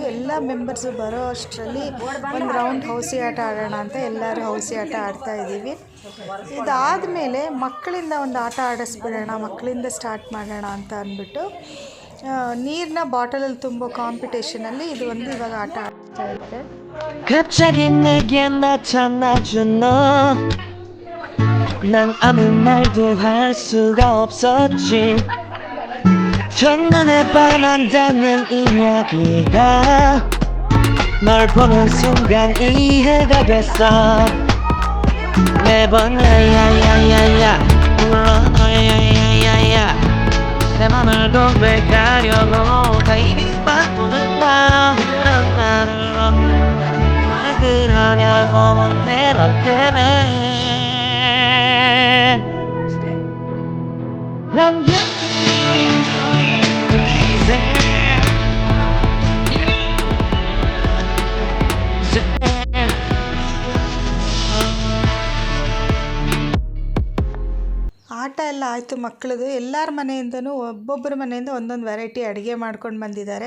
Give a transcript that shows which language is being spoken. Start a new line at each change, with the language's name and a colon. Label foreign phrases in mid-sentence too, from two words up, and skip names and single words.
Kannada: ಎಲ್ಲ ಮೆಂಬರ್ಸು ಬರೋ ಅಷ್ಟರಲ್ಲಿ ಒಂದು ರೌಂಡ್ ಹೌಸಿ ಆಟ ಆಡೋಣ ಅಂತ ಎಲ್ಲರೂ ಹೌಸಿ ಆಟ ಆಡ್ತಾ ಇದ್ದೀವಿ. ಇದಾದಮೇಲೆ ಮಕ್ಕಳಿಂದ ಒಂದು ಆಟ ಆಡಿಸ್ಬಿಡೋಣ, ಮಕ್ಕಳಿಂದ ಸ್ಟಾರ್ಟ್ ಮಾಡೋಣ ಅಂತ ಅಂದ್ಬಿಟ್ಟು ನೀರನ್ನ ಬಾಟಲಲ್ಲಿ ತುಂಬೋ ಕಾಂಪಿಟೇಷನಲ್ಲಿ ಇದು ಒಂದು ಇವಾಗ ಆಟ ಆಡ್ತಾ ಇದ್ದಾರೆ.
Korean: 갑자기 내게 나타나준 너 난 아무 말도 할 수가 없었지. 첫눈에 반한다는 이야기가 널 보는 순간 이해가 됐어. 매번 야야야야야 물러 야야야야야 내 맘을 고백하려고 다 이미 바꾸는 나를 왜 그러냐고 묻네 너 때문에 난
Kannada: ಆಟ ಎಲ್ಲ ಆಯಿತು ಮಕ್ಕಳದು. ಎಲ್ಲರ ಮನೆಯಿಂದನೂ ಒಬ್ಬೊಬ್ಬರ ಮನೆಯಿಂದ ಒಂದೊಂದು ವೆರೈಟಿ ಅಡುಗೆ ಮಾಡ್ಕೊಂಡು ಬಂದಿದ್ದಾರೆ.